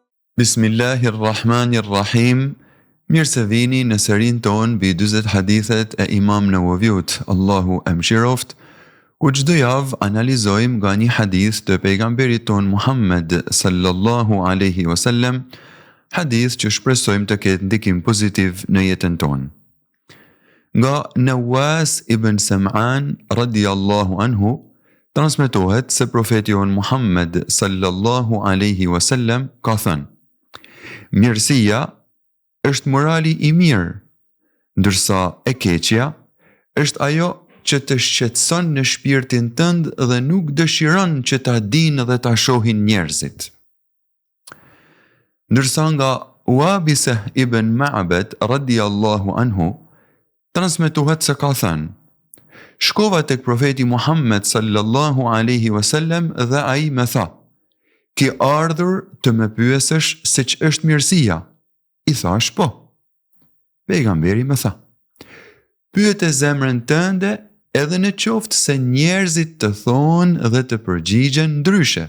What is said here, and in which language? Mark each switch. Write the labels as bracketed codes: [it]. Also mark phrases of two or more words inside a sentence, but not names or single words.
[sq] Bismillahirrahmanirrahim. Mirë se vini në serin ton mbi 40 hadithet e Imam Nawaviut, Allahu e mëshiroft, ku çdo javë analizojmë nga një hadith të pejgamberit ton Muhammed [ar] sallallahu alaihi wasallam, [sq] hadith që shpresojmë të ketë ndikim pozitiv në jetën tonë. Nga Nawas ibn Sam'an [ar] radiyallahu anhu [sq] transmetohet se profeti jon Muhammed [ar] sallallahu alaihi wasallam [sq] ka thënë: mirësia është morali i mirë, ndërsa e keqja është ajo që të shqetëson në shpirtin tënd dhe nuk dëshiron që ta dinë dhe ta shohin njerëzit. Ndërsa nga Wabisa ibn Ma'bad [ar] radiyallahu anhu [sq] transmetohet se ka thënë: shkova tek profeti Muhammed [ar] sallallahu alaihi wasallam [sq] dhe ai më tha: ki ardhur të më pyesësh se ç'është mirësia? I thash po. Pejgamberi më tha: pyet e zemrën tënde edhe në qoftë se njerëzit të thonë dhe të përgjigjen ndryshe.